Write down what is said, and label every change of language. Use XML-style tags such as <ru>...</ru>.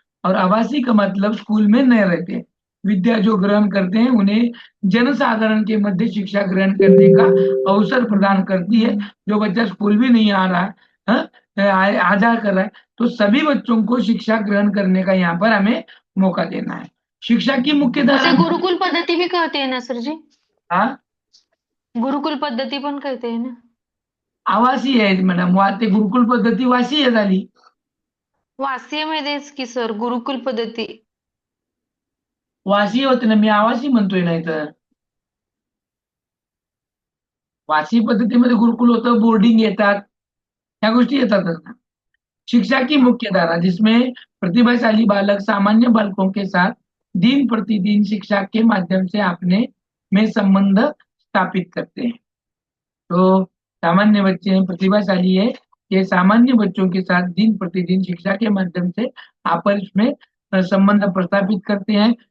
<hi>और आवासीय का मतलब स्कूल में नहीं रहते। विद्या जो ग्रहण करते हैं उन्हें जनसाधारण के मध्य शिक्षा ग्रहण करने का अवसर प्रदान करती है। जो बच्चा स्कूल भी नहीं आ रहा है, आ जा कर रहा है, तो सभी बच्चों को शिक्षा ग्रहण करने का यहाँ पर हमें मौका देना है। शिक्षा की मुख्य उसे धारा, गुरुकुल पद्धती भी कहते हैं ना सर जी? हाँ गुरुकुल पद्धती पण कहते हैं ना?</hi> <mr>आवासीय आहे मॅडम, ते गुरुकुल पद्धती वासीय झाली. वासीयमध्येच की सर गुरुकुल पद्धती. वासी होते ना, मी आवासी म्हणतोय नाही तर. वासी पद्धतीमध्ये गुरुकुल होतं, बोर्डिंग येतात, या गोष्टी येतातच ना.</mr> <hi>शिक्षा की मुख्य धारा जिसमें प्रतिभाशाली बालक सामान्य बालकों के साथ दिन प्रतिदिन शिक्षा के माध्यम से अपने में संबंध स्थापित करते हैं. तो सामान्य बच्चे हैं, प्रतिभाशाली है, ये सामान्य बच्चों के साथ दिन प्रतिदिन शिक्षा के माध्यम से आपस में संबंध प्रस्थापित करते हैं.</hi>